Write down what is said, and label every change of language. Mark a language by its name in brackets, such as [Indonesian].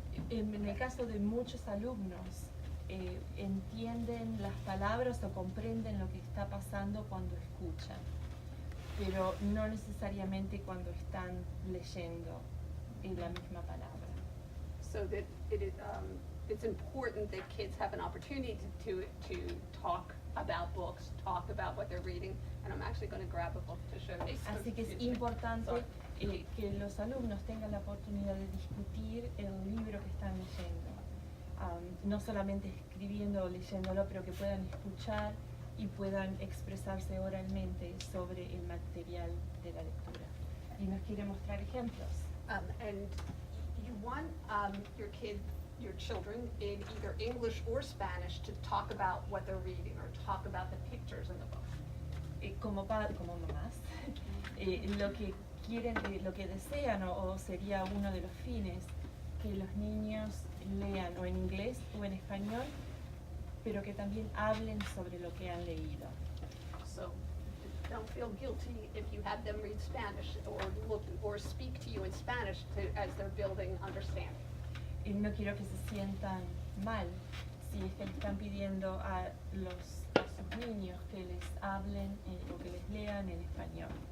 [Spanish] En el caso de muchos alumnos, entienden las palabras o comprenden lo que está pasando cuando escuchan, pero no necesariamente cuando están leyendo la misma palabra. [English] so that it's important that kids have an opportunity to talk about books, talk about what they're reading, and I'm actually going to grab a book to show you. [Spanish] Así que es [English] Excuse me. [Spanish] importante [English] Sorry. [Spanish] que los alumnos tengan la oportunidad de discutir el libro que están leyendo. No solamente escribiendo o leyéndolo, pero que puedan escuchar y puedan expresarse oralmente sobre el material de la lectura. Y nos quiere mostrar ejemplos. [English] And you want your children in either English or Spanish to talk about what they're reading or talk about the pictures in the book. [Spanish] como padres, como mamás, lo que quieren, lo que desean o sería uno de los fines, que los niños lean o en inglés o en español, pero que también hablen sobre lo que han leído. [English] So don't feel guilty if you have them read Spanish or speak to you in Spanish as they're building understanding. [Spanish] Y no quiero que se sientan mal si es que le están pidiendo a sus niños que les hablen o que les lean en español.